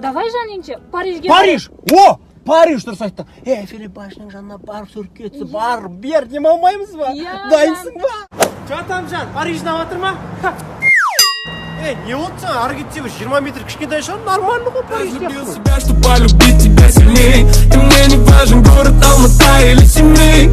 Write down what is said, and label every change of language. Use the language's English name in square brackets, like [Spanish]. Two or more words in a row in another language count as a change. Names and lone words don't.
[Kazakh] Давай, Жан, ендеше Парижге. Париж! О! Париж дұрыс айттың. Эйфель башының жанына барып көріп кетсі. Бар, бер демалмаймыз ба? Дайынсың ба? [Russian] Что там, [Kazakh] Жан, Париж жинап ма? Не болды сен, ары кетсе бір 20 метр кішкентай шығар, нормально ғой Париж сияқты. [Russian] Чтобы полюбить тебя сильней. Ты мне не важен, город Алмата или Семей.